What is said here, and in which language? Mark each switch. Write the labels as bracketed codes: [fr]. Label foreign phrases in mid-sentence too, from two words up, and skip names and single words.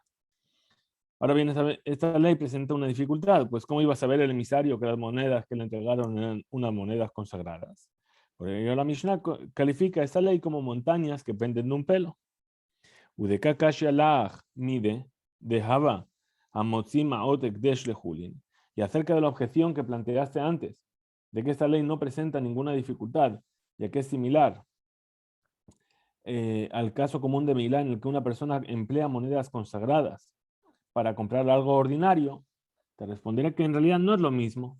[es] Ahora bien, esta ley presenta una dificultad, pues ¿cómo iba a saber el emisario que las monedas que le entregaron eran unas monedas consagradas? Por ello la Mishnah califica esta ley como montañas que penden de un pelo. [arc] ודקא קשיא לך מידי דהוה אמוציא מעות הקדש לחולין. [es] Y acerca de la objeción que planteaste antes, de que esta ley no presenta ninguna dificultad, ya que es similar al caso común de Milán, en el que una persona emplea monedas consagradas para comprar algo ordinario, te responderé que en realidad no es lo mismo.